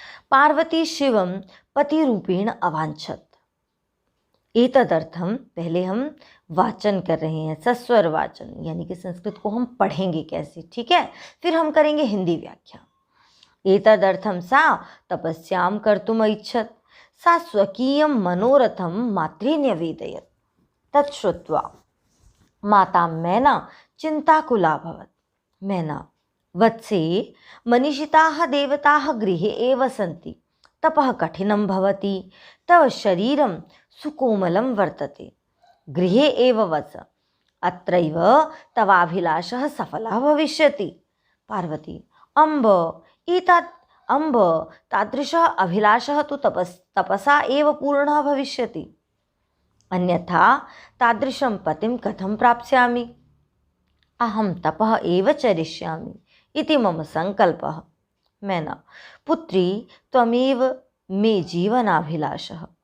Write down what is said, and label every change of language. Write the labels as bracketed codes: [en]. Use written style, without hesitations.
[sa] पार्वती शिवम पति रूपेण अवांछत। [hi] एतदर्थम, पहले हम वाचन कर रहे हैं, सस्वर वाचन, यानी कि संस्कृत को हम पढ़ेंगे कैसे, ठीक है। फिर हम करेंगे हिंदी व्याख्या। [sa] एतदर्थम सा तपस्याम कर्तुम इच्छत, सा स्वकीयं मनोरथम मात्रे न्यवेदयत्। तच्छ्रुत्वा माता मैना चिंताकुलाभवत्। मैना, वत्से मनीषिताः देवताः गृहे एव सन्ति, तपः कठिनं भवति, तव शरीरं सुकोमलं वर्तते, गृहे एव वस, अत्रैव तवाभिलाषः सफलः भविष्यति। पार्वती, अम्ब तादृशः अभिलाषः तु तपसा एव पूर्णः भविष्यति, अन्यथा तादृशं पतिं कथं प्राप्स्यामि। अहं तपः एव चरिष्यामि इति मम संकल्पः। मैना, पुत्री त्वमेव मे जीवनाभिलाषः।